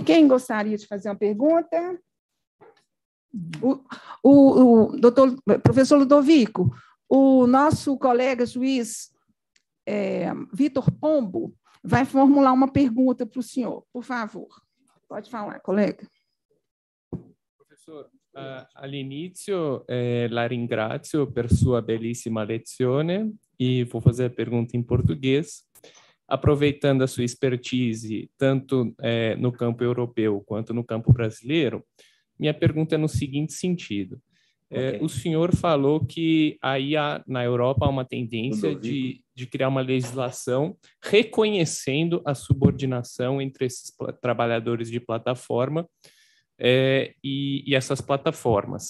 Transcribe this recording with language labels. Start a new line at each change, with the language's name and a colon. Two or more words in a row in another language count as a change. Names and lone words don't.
Portuguese: Quem gostaria de fazer uma pergunta? O professor Ludovico, o nosso colega juiz Vitor Pombo vai formular uma pergunta para o senhor, por favor. Pode falar, colega. Professor,
Italian: all'inizio la ringrazio per sua bellissima lezione e
Portuguese: vou fazer a pergunta em português. Aproveitando a sua expertise, tanto no campo europeu quanto no campo brasileiro, minha pergunta é no seguinte sentido. Okay. O senhor falou que aí na Europa há uma tendência de criar uma legislação reconhecendo a subordinação entre esses trabalhadores de plataforma e essas plataformas.